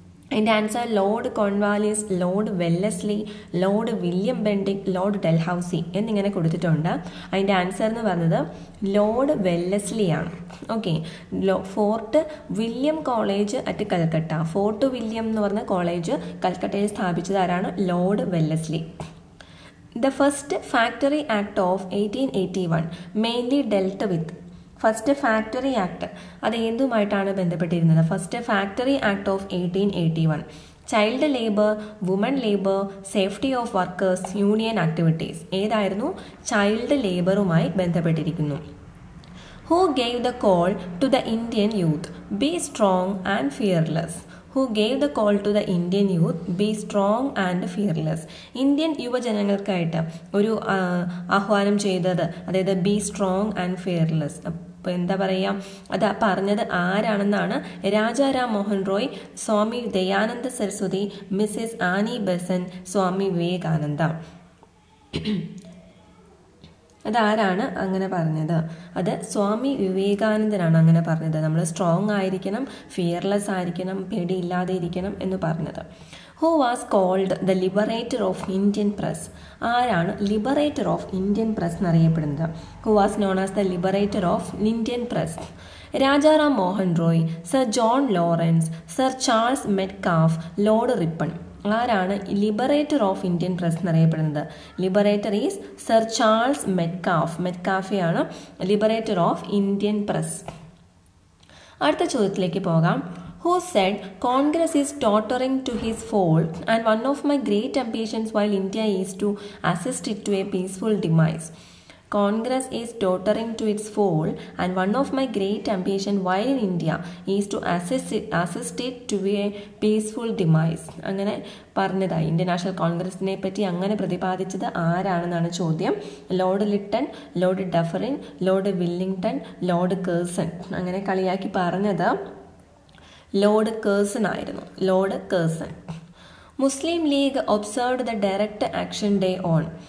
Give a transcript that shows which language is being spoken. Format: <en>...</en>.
<ml>അതിൻ്റെ answer Lord Cornwallis, Lord Wellesley, Lord William Bentinck, Lord Dalhousie എന്നിങ്ങനെ കൊടുത്തിട്ടുണ്ട്. അതിൻ്റെ ആൻസർ എന്ന് പറയുന്നത് ലോർഡ് വെല്ലസ്ലി ആണ്. Okay, fort William college at Calcutta, fort William എന്ന് പറഞ്ഞ കോളേജ് കൽക്കട്ടയിൽ സ്ഥാപിച്ചത് ആരാണ്? Lord Wellesley.</ml> <en>The first Factory Act of 1881 mainly dealt with.</en> <ml>First factory act അത് എന്തുമായിട്ടാണ് ബന്ധപ്പെട്ടിരുന്നത്?</ml> <en>First factory act of 1881 child labour, woman labour, safety of workers, union activities.</en> <ml>ഏതായിരുന്നു? Child ലേബറുമായി ബന്ധപ്പെട്ടിരിക്കുന്നു.</ml> <en>Who gave the call to the Indian youth? Be strong and fearless. Who gave the call to the Indian youth? Be strong and fearless.</en> <ml>Indian യുവജനങ്ങൾക്കായിട്ട് ഒരു ആഹ്വാനം ചെയ്തത്, അതായത്</ml> <en>Be strong and fearless.</en> <ml>അപ്പോൾ എന്താ പറയുക, അത് പറഞ്ഞത് ആരാണെന്നാണ്? Rajaram Mohan Roy, Swami Dayananda Saraswati, Mrs Annie Bessent, Swami Vivekananda. അതാരാണ് അങ്ങനെ പറഞ്ഞത്? അത് സ്വാമി വിവേകാനന്ദനാണ് അങ്ങനെ പറഞ്ഞത്. നമ്മൾ സ്ട്രോങ് ആയിരിക്കണം, ഫിയർലെസ് ആയിരിക്കണം, പേടിയില്ലാതെ ഇരിക്കണം എന്ന് പറഞ്ഞത്.</ml> <en>Who was called the liberator of Indian press?</en> <ml>ആരാണ് ലിബറേറ്റർ ഓഫ് ഇന്ത്യൻ പ്രസ് എന്നറിയപ്പെടുന്നത്?</ml> <en>Who was known as the liberator of Indian press? Rajaram Mohan Roy, Sir John Lawrence, Sir Charles Metcalfe, Lord Ripon.</en> <ml>ആരാണ് Liberator of Indian press എന്നറിയപ്പെടുന്നത്?</ml> <en>Liberator is sir Charles Metcalfe.</en> <ml>മെറ്റ്കാഫെയാണ് Liberator of Indian press. അടുത്ത ചോദ്യത്തിലേക്ക് പോകാം.</ml> <en>Who said Congress is tottering to his fall and one of my great ambitions while India is to assist it to a peaceful demise? Congress is tottering to its fall and one of my great ambition while in India is to assist it to a peaceful demise.</en> <ml>അങ്ങനെ പറഞ്ഞതായി. Indian national കോൺഗ്രസിനെ പറ്റി അങ്ങനെ പ്രതിപാദിച്ചത് ആരാണെന്നാണ് ചോദ്യം. Lord Lytton, Lord Dufferin, Lord Willingdon, Lord Kherson. അങ്ങനെ കളിയാക്കി പറഞ്ഞത് Lord Kherson ആയിരുന്നു. Lord Kherson.</ml> <en>Muslim League observed the direct action day on.</en>